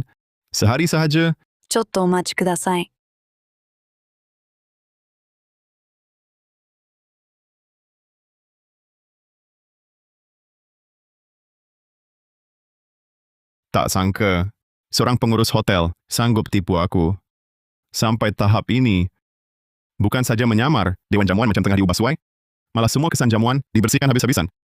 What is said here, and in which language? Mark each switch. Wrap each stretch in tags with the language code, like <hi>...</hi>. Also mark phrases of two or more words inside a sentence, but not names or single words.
<ms>Sehari sahaja,</ms> <ja>ちょっとお待ちください.</ja> <ms>tak sangka seorang pengurus hotel sanggup tipu aku. Sampai tahap ini, bukan saja menyamar Dewan Jamuan macam tengah diubah suai, malah semua kesan jamuan dibersihkan habis-habisan.</ms>